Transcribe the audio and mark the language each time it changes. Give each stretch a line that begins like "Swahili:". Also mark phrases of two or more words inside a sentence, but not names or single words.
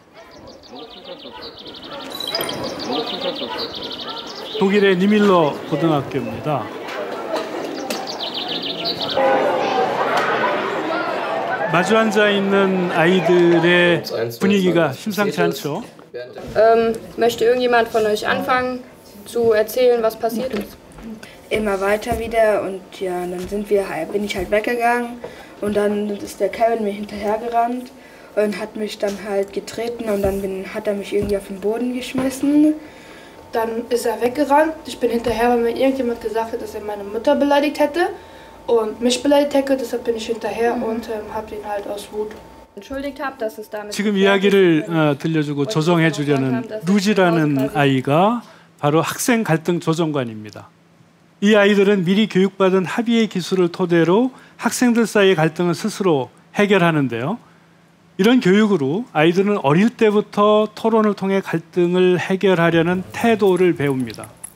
Korean: 독일의 니밀러 고등학교입니다. 마주 앉아 있는 아이들의 분위기가 심상치 않죠.
German: Möchte irgendjemand von euch anfangen zu erzählen, was passiert ist? Immer weiter wieder und ja, dann bin ich halt weggegangen und dann ist der Kevin mir hinterhergerannt und hat mich dann halt getreten und dann hat er mich irgendwie auf den Boden geschmissen. Dann ist er weggerannt. Ich bin hinterher, weil mir irgendjemand gesagt hat, dass er meine Mutter beleidigt hätte und mich beleidigt hätte. Deshalb bin ich hinterher und habe ihn halt aus Wut entschuldigt habe, dass es damit.
Korean: 지금 이야기를 들려주고 조정해 주려는 루지라는 아이가 바로 학생 갈등 조정관입니다. 이 아이들은 미리 교육받은 합의의 기술을 토대로 학생들 사이의 갈등을 스스로 해결하는데요. 이런 교육으로 아이들은 어릴 때부터 토론을 통해 갈등을 해결하려는 태도를 배웁니다.